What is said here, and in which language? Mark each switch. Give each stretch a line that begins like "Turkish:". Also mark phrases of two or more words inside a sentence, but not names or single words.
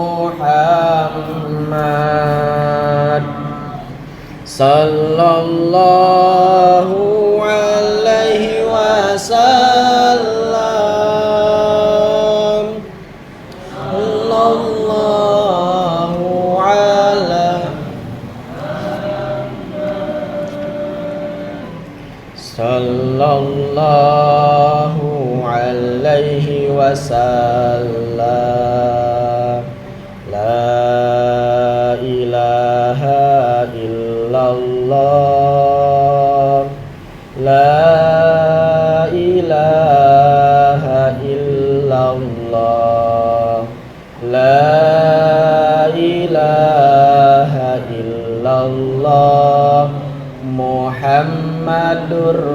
Arabic: محمد صلى الله عليه وسلم صلى الله على صلى الله عليه وسلم لا إله إلا الله لا إله إلا الله لا إله إلا الله محمد